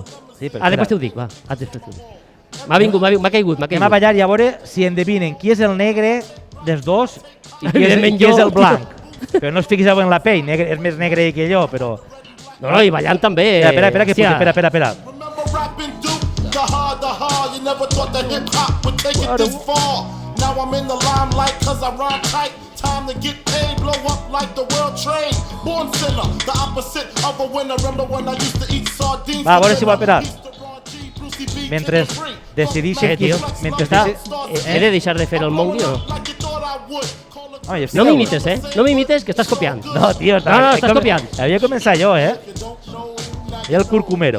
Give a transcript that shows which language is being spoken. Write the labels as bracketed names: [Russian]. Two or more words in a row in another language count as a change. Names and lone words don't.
[Catalan] Després t'ho dic, va. Després t'ho dic. M'ha caigut. Anem a ballar i a veure si endevinen qui és el negre dels dos i qui és el blanc. Però no es fiquis en la pell, és més negre que jo, però... No, i ballant també. Espera. [English] Now I'm in the limelight cause I rhyme tight. Time to get paid, blow up like the world trade. Born sinner, the opposite of a winner. Remember when I used to eat sardines? [Catalan] Va, a veure si vol esperar. Mentre decidixen qui... He de deixar de fer el mongi o no? No m'imites, No m'imites, que estàs copiant. No, tio, estàs copiant. Havia començat jo, I el curcumero.